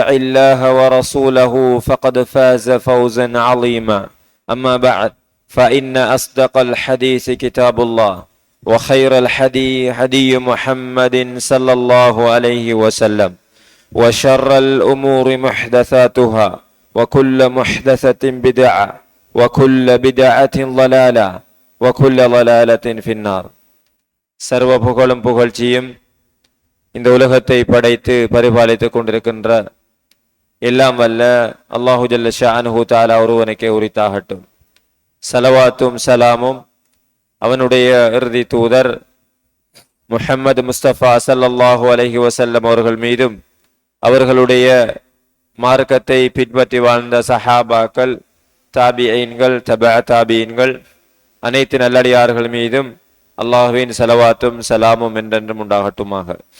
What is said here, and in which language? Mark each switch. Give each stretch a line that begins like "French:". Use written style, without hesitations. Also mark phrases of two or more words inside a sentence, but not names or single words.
Arabic: الله ورسوله فقد فاز فوزا عظيما أما بعد فإن أصدق الحديث كتاب الله وخير الحدي هدي محمد صلى الله عليه وسلم وشر الأمور محدثاتها وكل محدثة بدعة وكل بدعة ضلالة وكل ضلالة في النار.
Tamil: சர்வ புகழும் புகழ்ச்சியும் இந்த உலகத்தை படைத்து பரிபாலித்துக் கொண்டிருக்கின்ற எல்லாம் வல்ல
Arabic: الله جل شأنه تعالى
Tamil: ஒருவனுக்கே உரித்தாகட்டும். சலவாத்தும் சலாமும் அவனுடைய இறுதி தூதர் முஹம்மது முஸ்தபா
Arabic: صلى الله عليه وسلم
Tamil: அவர்கள் மீதும் அவர்களுடைய மார்க்கத்தை பின்பற்றி வாழ்ந்த சஹாபாக்கள், தாபிஈன்கள், தபஅ தாபிஈன்கள் அனைத்து நல்லடியார்கள் மீதும் அல்லாஹ்வின் ஸலவாத்தும் சலாமும் என்றென்றும் உண்டாகட்டுமாக.